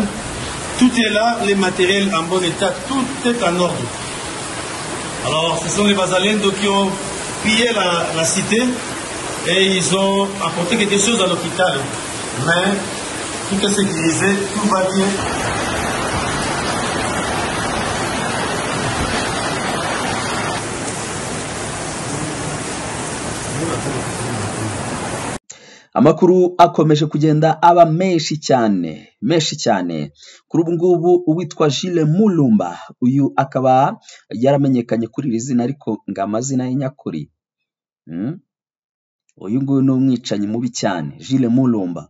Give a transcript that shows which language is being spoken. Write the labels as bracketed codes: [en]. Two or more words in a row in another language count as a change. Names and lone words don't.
[fr] Tout est là, les matériels en bon état, tout est en ordre. Alors, ce sont les Wazalendo qui ont pillé la cité et ils ont apporté quelque chose à l'hôpital. Mais tout est sécurisé, tout va bien. [rw] Amakuru akomeje kugenda aba menshi cyane kuri ubu ngubu uwitwa Jules Mulumba, uyu akaba yaramenyekanye kuri iri zina ariko ngo amazina ye nyakuri uyu nguyu ni umwicanyi mubi cyane, Jules Mulumba.